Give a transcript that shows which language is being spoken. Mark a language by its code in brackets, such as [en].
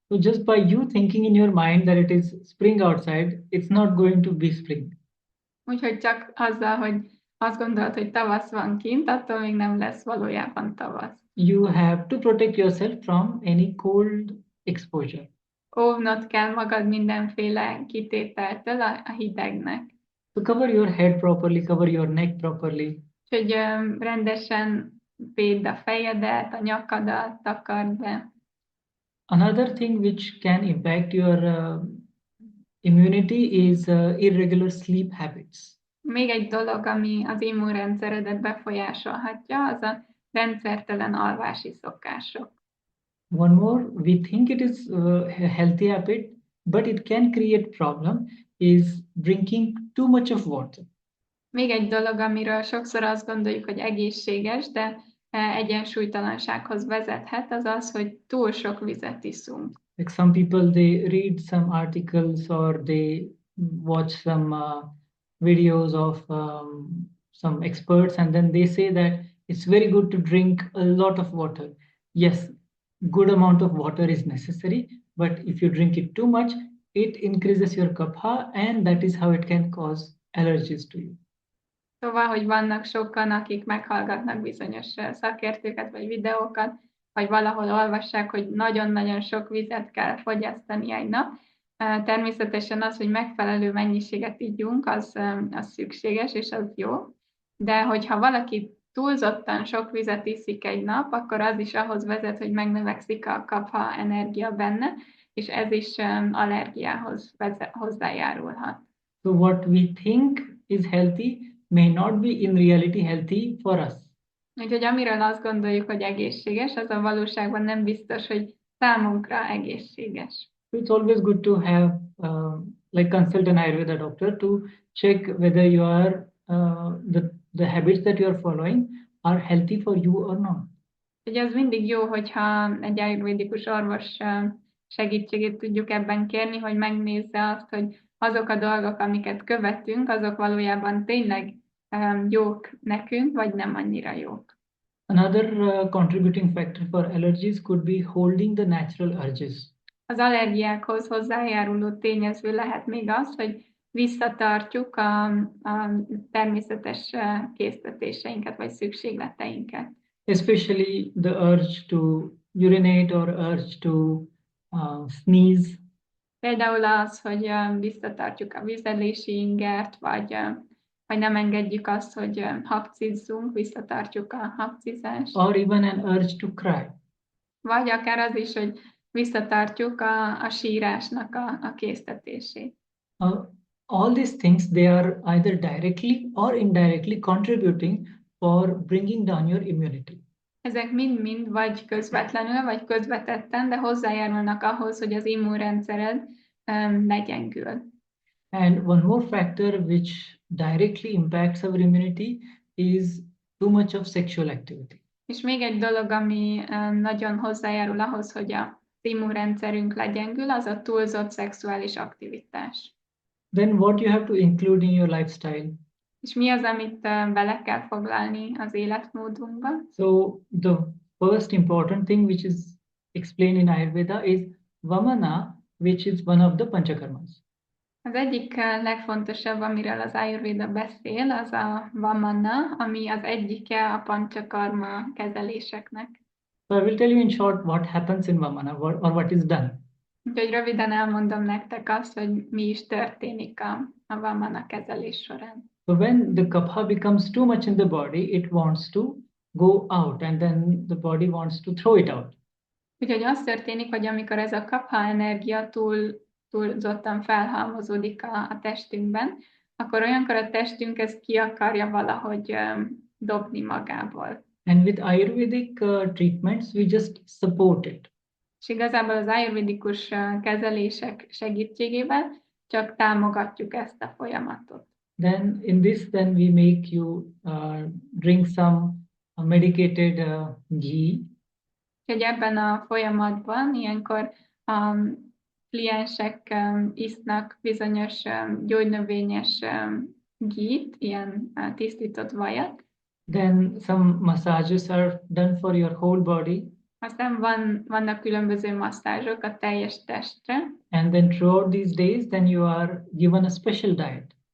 [en] So just by you thinking in your mind that it is spring outside, it's not going to be spring. [hu] Úgyhogy csak azzal, hogy azt gondolod, hogy tavasz van kint, attól még nem lesz valójában tavasz. [en] You have to protect yourself from any cold exposure. [hu] Óvnod kell magad mindenféle kitételtől a hidegnek. [en] So cover your head properly, cover your neck properly. [hu] Úgyhogy rendesen védd a fejedet, a nyakadat, takard be. [en] Another thing which can impact your immunity is irregular sleep habits. [hu] Még egy dolog, ami az immunrendszeredet befolyásolhatja, az a rendszertelen alvási szokások. [en] One more, we think it is a healthy habit, but it can create problem, is drinking too much of water. [hu] Még egy dolog, amiről sokszor azt gondoljuk, hogy egészséges, de egyensúlytalansághoz vezethet, az az, hogy túl sok vizet iszunk. [en] Like some people, they read some articles or they watch some videos of some experts, and then they say that it's very good to drink a lot of water. Yes, good amount of water is necessary, but if you drink it too much, it increases your kapha, and that is how it can cause allergies to you. [hu] Szóval, hogy vannak sokan, akik meghallgatnak bizonyos szakértőket vagy videókat, vagy valahol olvassák, hogy nagyon-nagyon sok vizet kell fogyasztani egy nap. Természetesen az, hogy megfelelő mennyiséget ígyunk, az szükséges, és az jó. De hogyha valaki túlzottan sok vizet iszik egy nap, akkor az is ahhoz vezet, hogy megnövekszik a kapha energia benne, és ez is allergiához hozzájárulhat. [en] So what we think is healthy may not be in reality healthy for us. [hu] Úgyhogy amiről azt gondoljuk, hogy egészséges, az a valóságban nem biztos, hogy számunkra egészséges. [en] So it's always good to have like consult an Ayurveda doctor to check whether you are the habits that you are following are healthy for you or not. [hu] Ugye az mindig jó, hogyha egy ájurvédikus orvos segítségét tudjuk ebben kérni, hogy megnézze azt, hogy azok a dolgok, amiket követünk, azok valójában tényleg jók nekünk, vagy nem annyira jók. [en] Another contributing factor for allergies could be holding the natural urges. [hu] Az allergiákhoz hozzájáruló tényező lehet még az, hogy visszatartjuk a természetes késztetéseinket, vagy szükségleteinket. [en] Especially the urge to urinate or urge to sneeze. [hu] Például az, hogy visszatartjuk a vizelési ingert, vagy nem engedjük azt, hogy hapcizzunk, visszatartjuk a hapcizást. [en] Or even an urge to cry. [hu] Vagy akár az is, hogy visszatartjuk a sírásnak a késztetését. [en] All these things, they are either directly or indirectly contributing for bringing down your immunity. [hu] Ezek mind-mind vagy közvetlenül, vagy közvetetten, de hozzájárulnak ahhoz, hogy az immunrendszered legyengül. [en] And one more factor which directly impacts our immunity is too much of sexual activity. [hu] És még egy dolog, ami nagyon hozzájárul ahhoz, hogy az immunrendszerünk legyengül, az a túlzott szexuális aktivitás. [en] Then what you have to include in your lifestyle? [hu] És mi az, amit bele kell foglalni az életmódunkba? [en] So the first important thing which is explained in Ayurveda is Vamana, which is one of the Panchakarmas. [hu] Az egyik legfontosabb, amiről az Ájurvéda beszél, az a Vamana, ami az egyike a Panchakarma kezeléseknek. [en] So I will tell you in short what happens in Vamana or what is done. [hu] Úgyhogy röviden elmondom nektek azt, hogy mi is történik a Vamana kezelés során. [en] So when the kapha becomes too much in the body, it wants to go out and then the body wants to throw it out. [hu] Úgyhogy az történik, hogy amikor ez a kapha energia túlzottan felhalmozódik a testünkben, akkor olyankor a testünk ezt ki akarja valahogy dobni magából. [en] And with Ayurvedic treatments, we just support it. [hu] És igazából az ájurvédikus kezelések segítségével csak támogatjuk ezt a folyamatot. [en] Then in this, then we make you drink some medicated ghee. [hu] Úgyhogy ebben a folyamatban ilyenkor a kliensek isznak bizonyos gyógynövényes ghee-t, ilyen tisztított vajat. [en] Then some massages are done for your whole body. [hu] Aztán vannak különböző masszázsok a teljes testre. [en] And then throughout these days, then you are given a special diet.